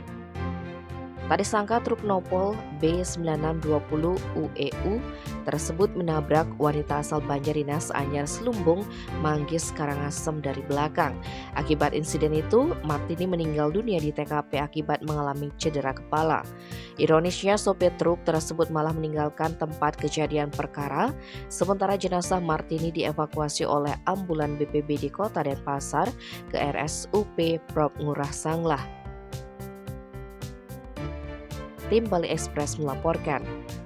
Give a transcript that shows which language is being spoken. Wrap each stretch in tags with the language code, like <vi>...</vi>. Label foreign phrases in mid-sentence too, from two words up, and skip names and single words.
<id>Tak disangka truk Nopol B9620 UEU tersebut menabrak wanita asal Banjardinas Anyar Selumbung, Manggis, Karangasem dari belakang. Akibat insiden itu, Martini meninggal dunia di TKP akibat mengalami cedera kepala. Ironisnya, sopir truk tersebut malah meninggalkan tempat kejadian perkara, sementara jenazah Martini dievakuasi oleh ambulan BPBD Kota Denpasar ke RSUP Prop Ngurah Sanglah. Tim Bali Express melaporkan.</id>